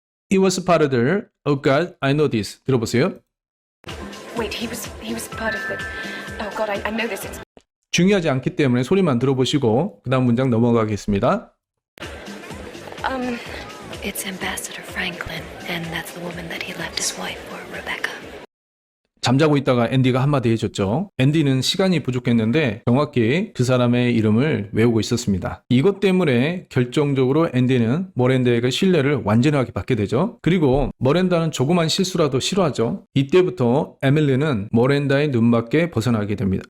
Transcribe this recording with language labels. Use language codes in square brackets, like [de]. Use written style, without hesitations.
[en] It was part of the. Oh God, I know this. [ko] 들어보세요. [en] Wait, he was part of the. Oh God, I know this. It's. [ko] 중요하지 않기 때문에 소리만 들어보시고 그 다음 문장 넘어가겠습니다. [en] It's Ambassador Franklin, and that's the woman that he left his wife for, Rebecca. [ko] 잠자고 있다가 앤디가 한마디 해줬죠. 앤디는 시간이 부족했는데 정확히 그 사람의 이름을 외우고 있었습니다. 이것 때문에 결정적으로 앤디는 머랜다에게 신뢰를 완전하게 받게 되죠. 그리고 머랜다는 조그만 실수라도 싫어하죠. 이때부터 에밀리는 머랜다의 눈밖에 벗어나게 됩니다.